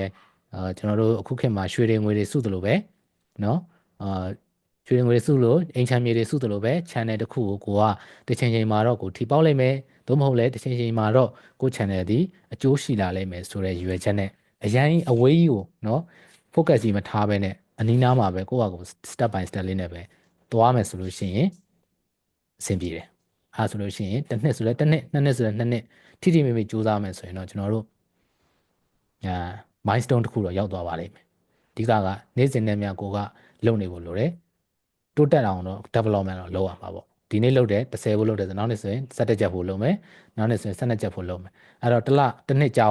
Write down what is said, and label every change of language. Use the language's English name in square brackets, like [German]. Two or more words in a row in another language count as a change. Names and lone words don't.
[Burmese] ကျွန်တော်တို့အခုခေတ်မှာရွှေတွေငွေတွေစုသလိုပဲနော်ရွှေတွေငွေတွေစုလို့အိမ်ချမ်းမြေတွေစုသလိုပဲ channel တစ်ခုကိုကတစ်ချိန်ချိန်မှာတော့ကိုထိပေါက်လိုက်မယ်သို့မဟုတ်လည်းတစ်ချိန်ချိန်မှာတော့ကို channel ဒီအကျိုးရှိလာလိမ့်မယ်ဆိုတဲ့ရည်ရွယ်ချက်နဲ့အရင်အဝေးကြီးကိုနော် focus ကြီးမထားဘဲနဲ့အနီးနားမှာပဲကိုယ့်ဟာကို [English] step by step [Burmese] လေးနဲ့ပဲသွားမယ်ဆိုလို့ရှိရင်အဆင်ပြေတယ်အဲဆိုလို့ရှိရင်တစ်နှစ်ဆိုလဲတစ်နှစ်နှစ်နှစ်ဆိုလဲနှစ်နှစ်ထိထိမိမိစူးစမ်းမယ်ဆိုရင်တော့ကျွန်တော်တို့ milestone တစ်ခုတော့ရောက်သွားပါလိမ့်မယ်အဓိကနေ့စဉ်နဲ့များကိုကလုပ်နေဖို့လိုတယ်တိုးတက်အောင်တော့ development တော့လုပ်ရမှာပေါ့ဒီနေ့လုပ်တယ်30ဖို့လုပ်တယ်ဆိုနောက်နေ့ဆိုရင်17ချက်ဖို့လုပ်မယ်နောက်နေ့ဆိုရင်12ချက်ဖို့လုပ်မယ်အဲ့တော့တစ်နှစ်ကြာ